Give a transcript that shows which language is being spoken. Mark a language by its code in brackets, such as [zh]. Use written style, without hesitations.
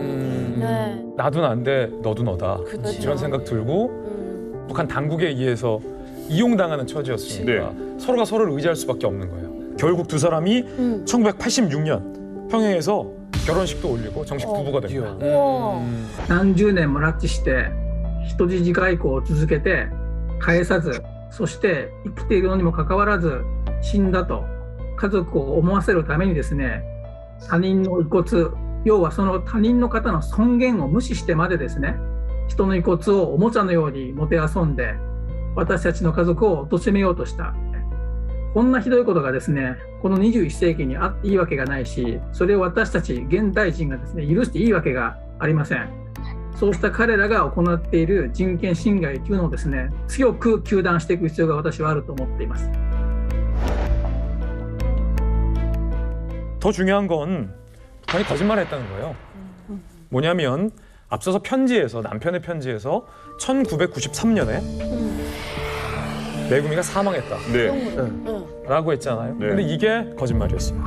[ko] 네. 나도 난데 너도 너다. 이런 생각 들고 북한 당국에 의해서 이용당하는 처지였으니까 서로가 서로를 의지할 수밖에 없는 거예요. 결국 두 사람이 1986년 평양에서 결혼식도 올리고 정식 부부가 됩니다. [ja] 何十年も拉致して人質外交を続けて返さず、そして生きているのにもかかわらず死んだと家族を思わせるためにですね、他人の遺骨、要はその他人の方の尊厳を無視してまでですね、人の遺骨をおもちゃのようにもてあそんで私たちの家族を貶めようとした。こんなひどいことがですね、この21世紀にあっていいわけがないし、それを私たち現代人がですね、許していいわけがありません。そうした彼らが行っている人権侵害というのをですね、強く糾弾していく必要が私はあると思っています。 [ko] 더 중요한 건 북한이 거짓말을 했다는 거예요. 뭐냐면 앞서서 편지에서 남편의 편지에서 1993년에 메구미가 사망했다. 라고 했잖아요. 네. 근데 이게 거짓말이었어요.